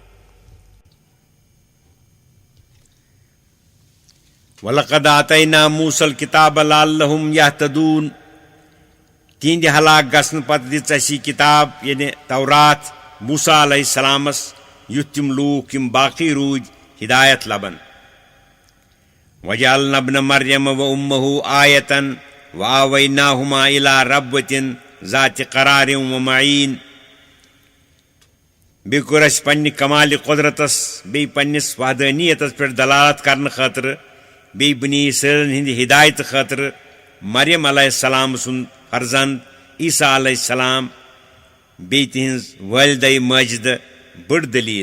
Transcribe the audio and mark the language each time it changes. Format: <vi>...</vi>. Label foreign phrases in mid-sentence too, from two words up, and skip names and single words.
<ar>ولقد آتينا موسى الكتاب لعلهم يهتدون,</ar> <ks>तिहंद हलाक गसन पत दिस असी किताब यानी तौरात मूसा अलैहिस्सलामस, युथ तिम लूक यम बाकी रूज हिदायत लबन।</ks> <ar>وجعلنا ابن مريم وأمه آية وآويناهما إلى ربوة ذات قرار ومعين,</ar> <ks>बे कोर अस पन्नि कमाल कुदरतस बे पन्निस वहदानियतस पे दलालत करने खतर, बे बनी इसराइल हिंद हिदायत खतर मरियम अलैहिस्सलाम सुन फर्जंद ईसा अलैहिस्सलाम, बे तिहंज वालिदै माजिद बड़ दलील।</ks>